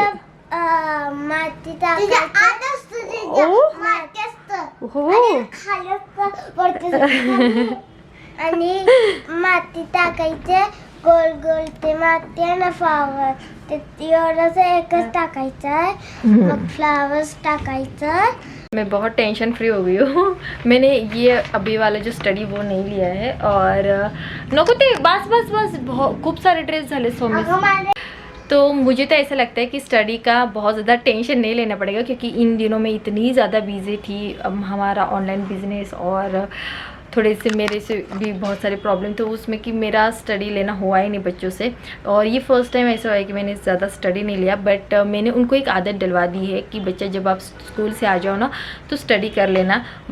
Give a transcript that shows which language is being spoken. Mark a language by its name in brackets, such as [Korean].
[Marathi] इथं माती टाकायचं. ओ. माती असतं. हो. आणि खाली असतं वरती. आणि माती टाकायचे गोल गोल ते माती आहे ना फ्लावर ते एवढंच एकच टाकायचं आहे. मग फ्लावर्स टाकायचं. [Hindi] मैं बहुत टेंशन फ्री हो गई हूँ. मैंने ये अभी वाला जो स्टडी वो नहीं लिया है. [Marathi] और नको ते बस बस बस खूप सारे ड्रेस झाले सोमी. [Hindi] तो मुझे तो ऐसा लगता है कि स्टडी का बहुत ज़्यादा टेंशन नहीं लेना पड़ेगा क्योंकि इन दिनों में इतनी ज़्यादा बिजी थी. हमारा ऑनलाइन बिजनेस और थोड़े से मेरे से भी बहुत सारे प्रॉब्लम थे उसमें कि मेरा स्टडी लेना हुआ ही नहीं बच्चों से. और ये फर्स्ट टाइम ऐसा हुआ है कि मैंने ज़्यादा स्टडी नहीं लिया. बट मैंने उनको एक आदत डलवा दी है कि बच्चा जब आप स्कूल से आ जाओ ना तो स्टडी कर लेना.